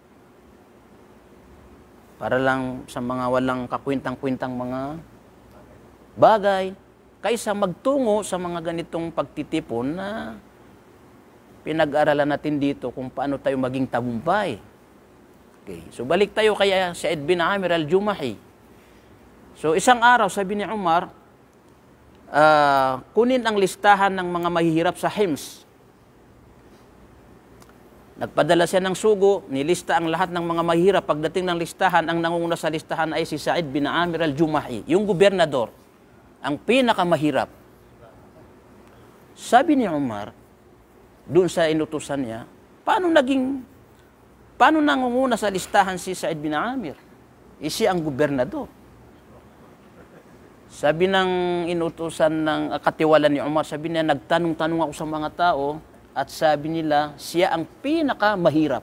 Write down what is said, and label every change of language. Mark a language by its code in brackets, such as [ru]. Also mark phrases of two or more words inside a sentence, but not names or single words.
[tl] para lang sa mga walang kakwintang-kwintang mga bagay kaysa magtungo sa mga ganitong pagtitipon na pinag-aralan natin dito kung paano tayo maging tagumpay. Okay. So balik tayo kaya Sa'id bin Amir al-Jumahi. So isang araw sabi ni Umar, kunin ang listahan ng mga mahihirap sa Hims. Nagpadala siya ng sugo, nilista ang lahat ng mga mahihirap. Pagdating ng listahan, ang nangunguna sa listahan ay si Sa'id bin Amir al-Jumahi, yung gobernador, ang pinakamahirap. Sabi ni Umar, doon sa inutusan niya, paano nangunguna sa listahan si Sa'id bin Amir? Siya ang gobernador. Sabi ng inutusan ng katiwalan ni Umar, sabi niya, nagtanong-tanong ako sa mga tao at sabi nila, siya ang pinakamahirap.